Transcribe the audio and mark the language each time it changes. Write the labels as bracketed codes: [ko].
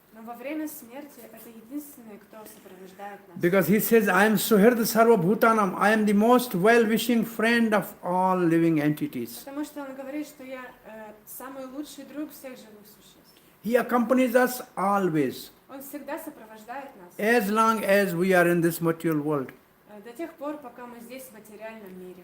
[ru] Но во время смерти это единственный, кто сопровождает нас. [en] Because he says, I am [sa] Suhirda Sarvabhoutanam. [en] I am the most well-wishing friend of all living entities. [ru] Потому что он говорит, что я самый лучший друг всех живых существ. [en] He accompanies us always, [ru] Он всегда сопровождает нас. [en] as long as we are in this material world. [ru] До тех пор, пока мы здесь в материальном мире.